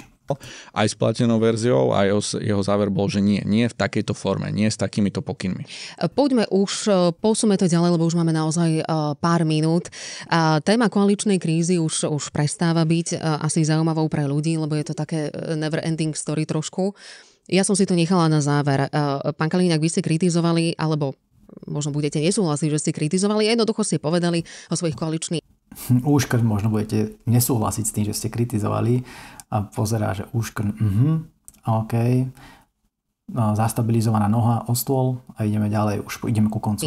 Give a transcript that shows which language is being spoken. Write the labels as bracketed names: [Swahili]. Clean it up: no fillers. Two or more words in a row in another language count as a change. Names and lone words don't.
[Slovak] Aj s platenou verziou a jeho záver bol, že nie v takejto forme, nie s takýmito pokynmi. Poďme už, posúme to ďalej, lebo už máme naozaj pár minút. Téma koaličnej krízy už prestáva byť asi zaujímavou pre ľudí, lebo je to také [English] never ending story [Slovak] trošku. Ja som si to nechala na záver. Pán Kaliňák, vy ste kritizovali, alebo možno budete nesúhlasiť, že ste kritizovali, jednoducho ste povedali o svojich koaličných. Úškrt, možno budete nesúhlasiť s tým, že ste kritizovali a pozerá, že úškrt, OK, zastabilizovaná noha o stôl a ideme ďalej, už ideme ku koncu.